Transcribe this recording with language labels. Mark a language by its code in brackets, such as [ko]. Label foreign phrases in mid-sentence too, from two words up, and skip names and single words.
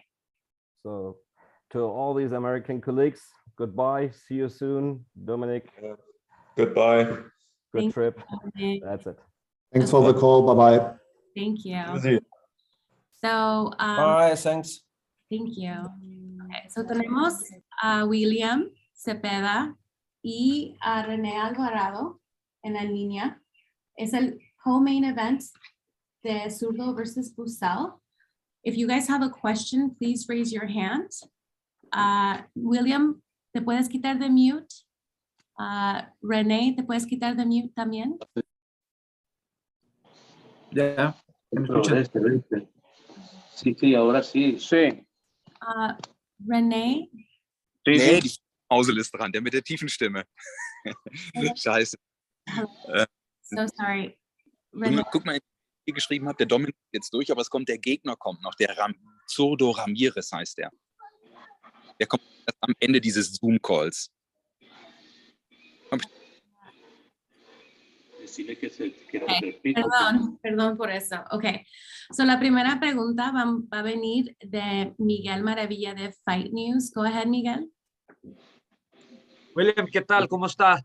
[en] So to all these American colleagues, goodbye. See you soon, Dominic. Goodbye. Good Thank trip. you. That's it. Thanks for the call. Bye-bye. Thank you. Sie. So, Bye, thanks. thank you. [es] Okay, so tenemos a William Zepeda y a Renee Alvarado en la línea. Es el [en] co-main event [es] de Zurdo versus Boesel. [en] If you guys have a question, please raise your hand. [es] William, ¿te puedes quitar de mute? Renee, ¿te puedes quitar de mute también? Ya, ¿me escuchan? Sí, ahora sí. Sí. Renee, [de] Nee, die Mausel ist dran, der mit der tiefen Stimme. Scheiße. [en] so sorry. Renee, [de] Guck mal, ich geschrieben habe, der Dominic ist jetzt durch, aber es kommt, der Gegner kommt noch, der Zurdo Ramirez heißt der. Der kommt erst am Ende dieses Zoom-Calls. [es] Perdón por eso. Ok. So la primera pregunta va a venir de Miguel Maravilla de Fight News. [en] Go ahead, Miguel. [es] William, ¿qué tal? ¿Cómo está?